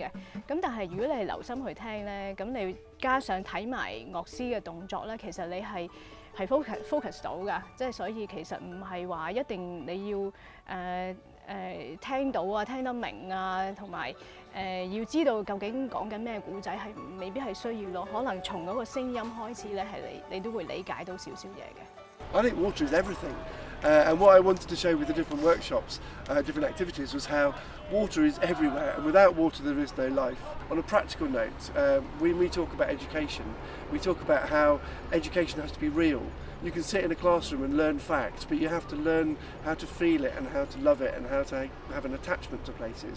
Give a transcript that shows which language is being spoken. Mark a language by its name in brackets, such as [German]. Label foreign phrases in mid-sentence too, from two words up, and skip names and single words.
[Cantonese] 咁但係如果你係留心去聽咧，咁你加上睇埋樂師嘅動作咧，其實你係 focus 到㗎，即係所以其實唔係話一定你要聽到聽得明同埋要知道究竟講緊咩故仔係未必係需要咯，可能從嗰個聲音開始咧係你都會理解到少少嘢嘅。 [English] I think water is everything, and what I wanted to show with the different workshops, different activities, was how water is everywhere, and without water there is no life. On a practical note, when we talk about education, we talk about how education has to be real. You can sit in a classroom and learn facts, but you have to learn how to feel it and how to love it and how to have an attachment to places.